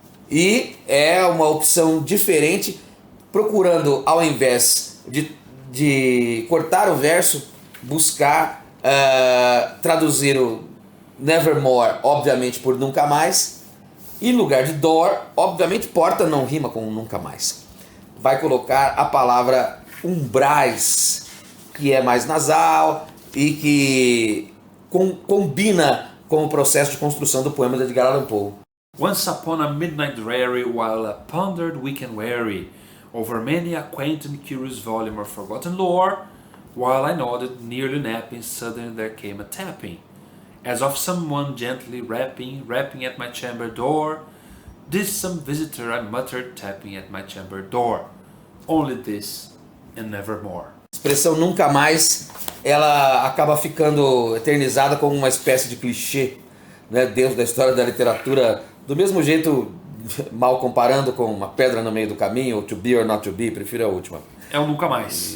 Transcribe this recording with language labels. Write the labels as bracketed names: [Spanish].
[Portuguese] E é uma opção diferente, procurando, ao invés de cortar o verso, buscar traduzir o Nevermore, obviamente, por Nunca Mais. E no lugar de Door, obviamente, porta não rima com Nunca Mais. Vai colocar a palavra umbrais, que é mais nasal e que combina com o processo de construção do poema de Edgar Allan Poe. [English] Once upon a midnight dreary, while I pondered weak and weary over many a quaint and curious volume of forgotten lore, while I nodded, nearly napping, suddenly there came a tapping, as of someone gently rapping at my chamber door. This some visitor, I muttered, tapping at my chamber door. Only this and nevermore. [Portuguese] A expressão Nunca Mais, ela acaba ficando eternizada como uma espécie de clichê, né, dentro da história da literatura, do mesmo jeito, mal comparando com Uma Pedra no Meio do Caminho, ou [English] To Be or Not To Be, [Portuguese] prefiro a última. É o Nunca Mais.